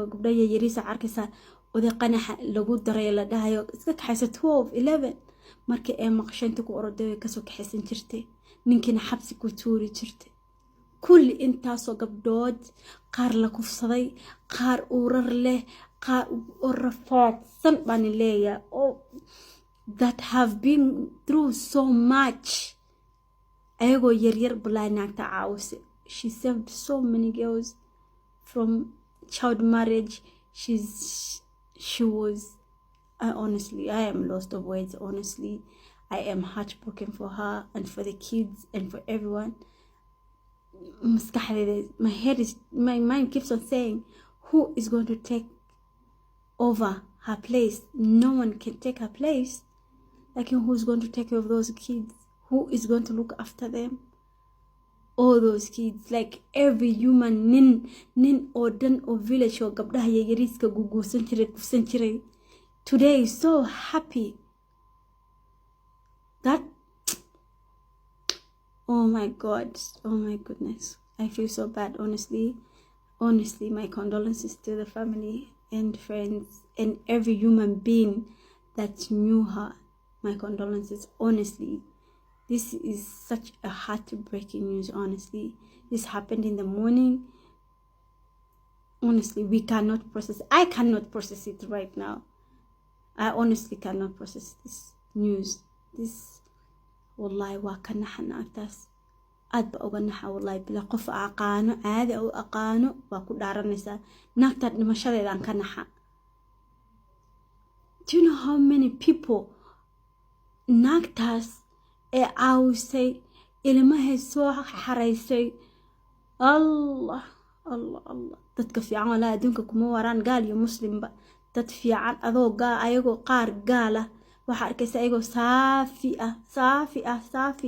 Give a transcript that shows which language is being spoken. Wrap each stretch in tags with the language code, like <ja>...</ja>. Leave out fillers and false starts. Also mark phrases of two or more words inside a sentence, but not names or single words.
<so>gabdhaha yariisa arkaysaa oday qanaxa lagu daray la dhahayo iska kaxaysa 12-11 markii ay maqshaynta ku orday kasoo kaxaysan jirtay. ninkiina xabsi ku tuuri jirtay. kulli intaasoo gabdhood, qaar la kufsaday, qaar urar leh, qaar rafaadsan baan leeyahay</so> <en>that have been through so much.</en> <so>ayagoo yaryar balaa naagta caawise.</so> <en>she saved so many girls from child marriage. She was honestly, I am lost of words. Honestly, I am heartbroken for her and for the kids and for everyone. My mind keeps on saying, who is going to take over her place? No one can take her place. Like, who's going to take care of those kids? Who is going to look after them? all those kids, like every human nin or dan or village or</en> <so>gabdaha yariiska guguusan jiray.</so> <en>Today is so happy that oh my goodness, I feel so bad. Honestly, my condolences to the family and friends and every human being that knew her. My condolences. Honestly, this is such a heartbreaking news. Honestly, This happened in the morning. Honestly, we cannot process. I cannot process it right now. I honestly cannot process this news. This,</en> <so>wallahi, waa ka naxa naagtaas. Aad ba uga naxa, wallahi, bila qof aqaano, caadi u aqaano, waa ku dhaaranaysaa. Naagta dhimashadeedaan ka naxa.</so> <en>Do you know how many people</en> <so>naagtaas ee caawisay, ilmahay soo xaraysay? Allah, Allah, Allah. Dadka fiican walaa adduunka kuma waraan, gaal iyo muslimba. Dad fiican ayagoo qaar gaala, waxaa arkaysaa ayagoo saafi.</so>